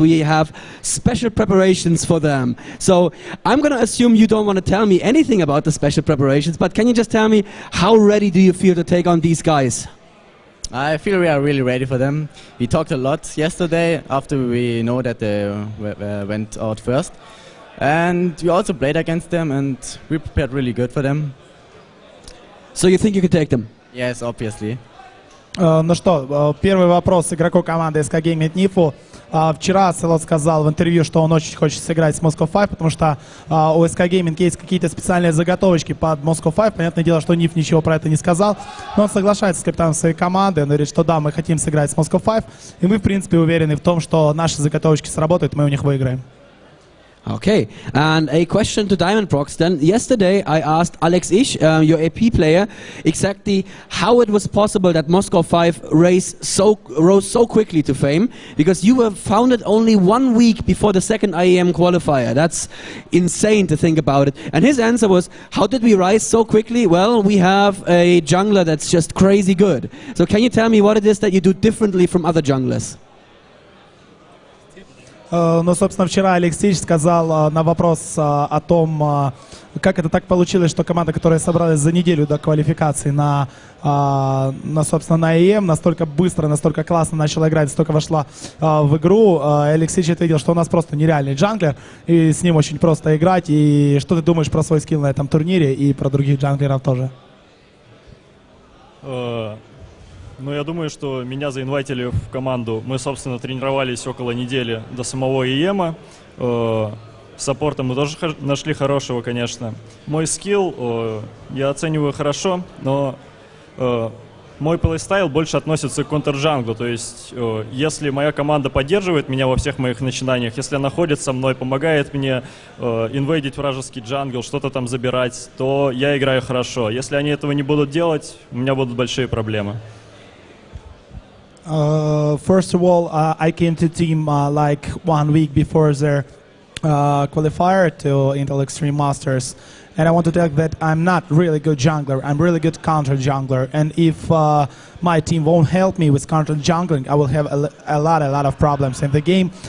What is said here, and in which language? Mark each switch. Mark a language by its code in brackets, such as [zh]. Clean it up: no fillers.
[en] We have special preparations for them. So I'm going to assume you don't want to tell me anything about the special preparations, but can you just tell me, how ready do you feel to take on these guys? I feel we are really ready for them. We talked a lot yesterday after we know that they went out first. And we also played against them, and we prepared really good for them. So you think you can take them? Yes, obviously. [ru] Ну что, первый вопрос игроку команды SK Gaming Нифу. Вчера Селот сказал в интервью, что он очень хочет сыграть с Moscow 5, потому что у SK Gaming есть какие-то специальные заготовочки под Moscow 5. Понятное дело, что Ниф ничего про это не сказал, но он соглашается с капитаном своей команды. Он говорит, что да, мы хотим сыграть с Moscow 5, и мы, в принципе, уверены в том, что наши заготовочки сработают, мы у них выиграем. [en] Okay, and a question to Diamond Prox then. Yesterday I asked Alex Ish, your AP player, exactly how it was possible that Moscow 5 rose so quickly to fame, because you were founded only 1 week before the second IEM qualifier. That's insane to think about it. And his answer was, how did we rise so quickly? Well, we have a jungler that's just crazy good. So can you tell me what it is that you do differently from other junglers? [ru] Ну, собственно, вчера Алексеевич сказал на вопрос о том, как это так получилось, что команда, которая собралась за неделю до квалификации собственно, на IEM, настолько быстро, настолько классно начала играть, настолько вошла в игру. Алексеевич ответил, что у нас просто нереальный джанглер, и с ним очень просто играть. И что ты думаешь про свой скилл на этом турнире и про других джанглеров тоже? Ну, я думаю, что меня заинвайтили в команду. Мы, собственно, тренировались около недели до самого ИЕМа. Саппорта мы тоже нашли хорошего, конечно. Мой скилл я оцениваю хорошо, но мой плейстайл больше относится к контр-джанглу, то есть если моя команда поддерживает меня во всех моих начинаниях, если она ходит со мной, помогает мне инвейдить вражеский джангл, что-то там забирать, то я играю хорошо. Если они этого не будут делать, у меня будут большие проблемы. [en] First of all, I came to team like 1 week before their qualifier to Intel Extreme Masters. And I want to tell you that I'm not really good jungler. I'm really good counter jungler. And if my team won't help me with counter jungling, I will have a lot of problems in the game.